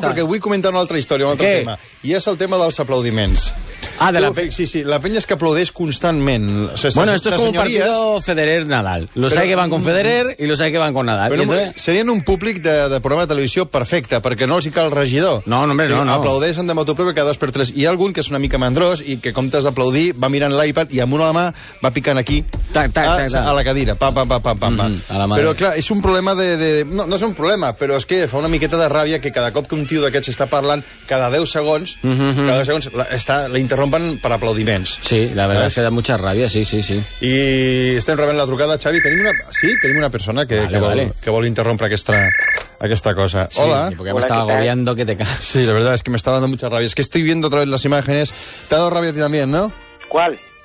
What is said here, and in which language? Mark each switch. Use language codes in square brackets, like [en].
[ca] No, perquè vull comentar una altra història, un altre tema. I és el tema dels aplaudiments. Ah, de la... Sí, la penya és que aplaudeix constantment. [es] Bueno, esto es como un partido Federer-Nadal. Los hay que van con Federer y los hay que van con Nadal. [ca] Serien un públic de programa de televisió perfecte, perquè no els hi cal regidor. No, home, no. Aplaudeixen de motu propio cada 2x3. Hi ha algun que és una mica mandrós i que comptes d'aplaudir va mirant l'iPad i amb una mà va picant aquí a la cadira. Però, clar, és un problema de... No és un problema, però és que fa una miqueta de ràbia que cada cop que un tio d'aquests està parlant, cada 10 segons, interrompen per aplaudiments. [es] Sí, la verdad es que da mucha rabia, sí. [ca] I estem rebent la trucada, Xavi. Tenim una... Sí, tenim una persona que vol interrompre aquesta cosa. Sí, hola. [es] Sí, porque me estaba agobiando que te cagas. Sí, la verdad es que me está dando mucha rabia. Es que estoy viendo otra vez las imágenes. Te ha dado rabia a ti también, ¿no? ¿Cuál?